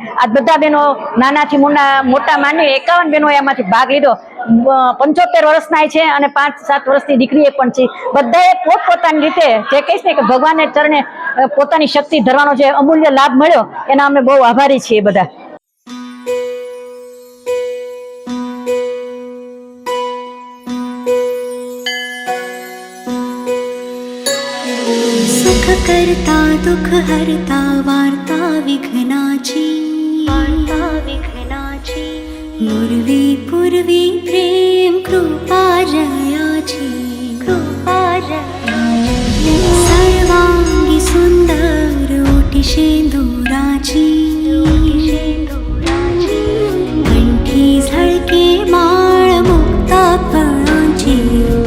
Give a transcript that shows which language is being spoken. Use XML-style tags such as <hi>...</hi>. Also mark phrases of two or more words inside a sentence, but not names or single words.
<gu>આ બધા બહેનો નાનાથી મોટા માંડી 51 બહેનોએ એમાંથી ભાગ લીધો। 75 વર્ષના છે અને 5-7 વર્ષની દીકરીએ પણ છે। બધાએ પોતપોતાની રીતે જે કહીશ ને કે ભગવાનને ચરણે પોતાની શક્તિ ધરવાનો જે અમૂલ્ય લાભ મળ્યો એના અમે બહુ આભારી છીએ બધા।</gu> <mr>सुख करता दुख हरता वार्ता विघ्नाची मुरवी पूर्वी प्रेम कृपा जयाची सर्वांगी सुंदर ओटी शेंदुराची कंठी झळके माळ मुक्ता फळांची</mr>